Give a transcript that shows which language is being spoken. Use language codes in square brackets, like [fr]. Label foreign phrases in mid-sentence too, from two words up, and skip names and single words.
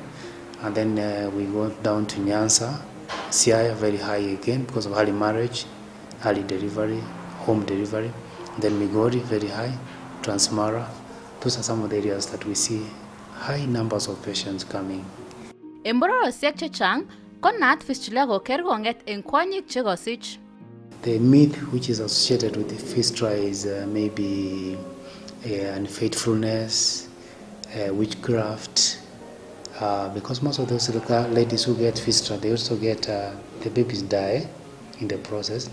[en] And then we go down to Nyanza, Siaya, very high again because of early marriage, early delivery, home delivery. Then Migori, very high, Transmara. Those are some of the areas that we see high numbers of patients coming. [kln] Embororosiek chechang ko naat fistula ko kergonget en kwonyik chekosich. [en] The myth which is associated with the fistula is maybe unfaithfulness, witchcraft, because most of those ladies who get fistula, they also get the babies die in the process.